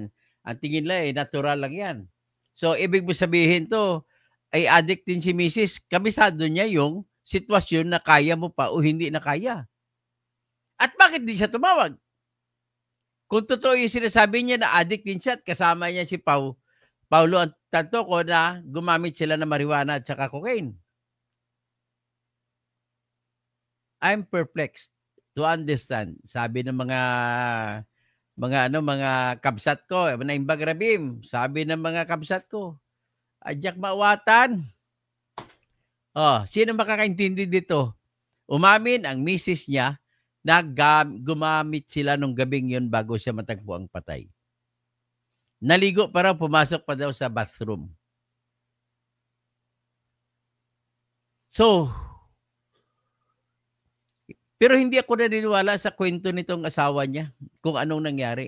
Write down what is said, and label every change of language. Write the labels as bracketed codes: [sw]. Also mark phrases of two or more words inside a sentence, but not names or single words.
[tl] Ang tingin nila, natural lang yan. So, ibig mo sabihin to, ay addict din si Mrs. Kabisado niya yung sitwasyon na kaya mo pa o hindi na kaya. At bakit di siya tumawag? Kung totoo yung sinasabi niya na addict din siya at kasama niya si Paulo at Tantoco na gumamit sila ng marijuana at saka cocaine. [en] I'm perplexed to understand. [tl] Sabi ng mga kabsat ko, [ilo] na Imbag Rabim, [tl] sabi ng mga kabsat ko, [ilo] adyak mawatan. [tl] Oh, sino makakaintindi dito? Umamin ang misis niya na gumamit sila nung gabing yun bago siya matagpo ang patay. Naligo pa raw, pumasok pa daw sa bathroom. So, pero hindi ako naniniwala sa kwento nitong asawa niya kung anong nangyari.